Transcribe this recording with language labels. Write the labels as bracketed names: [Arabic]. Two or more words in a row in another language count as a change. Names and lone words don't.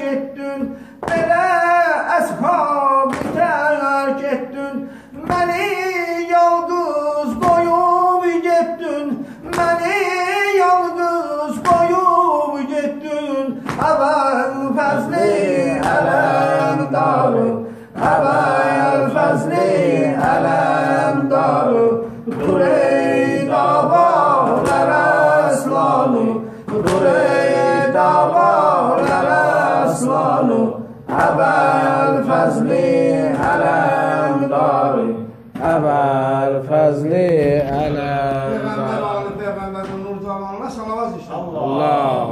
[Turkish] ettin Bele eshabı terk ettin Beni yalnız koyup gittin Beni yalnız koyup gittin Ebel fezli elem darı Ebel fezli elem darı Dur ey davalara aslanım Dur ey davalara aslanım ابوالفضل علمدار ابوالفضل علمدار. [Persian] پیغمبر آل پیغمبر نور جوانان صلوات الله